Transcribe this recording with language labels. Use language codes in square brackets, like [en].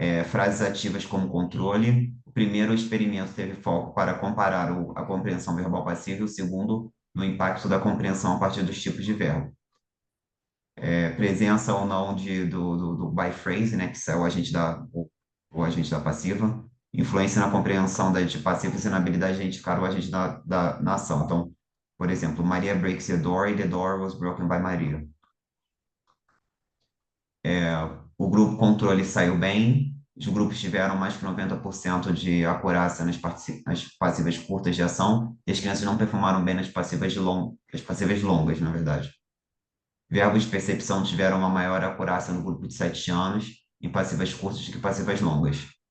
[pt] Frases ativas como controle. O primeiro experimento teve foco para comparar a compreensão verbal passiva e o segundo no impacto da compreensão a partir dos tipos de verbo. Presença ou não do by phrase, né, que é o agente da passiva. Influência na compreensão de passivos e na habilidade de identificar o agente na ação. Então, por exemplo, [en] Maria breaks the door e the door was broken by Maria. [pt] O grupo controle saiu bem, os grupos tiveram mais que 90% de acurácia nas passivas curtas de ação, e as crianças não performaram bem nas nas passivas longas, na verdade. Verbos de percepção tiveram uma maior acurácia no grupo de 7 anos, em passivas curtas do que passivas longas.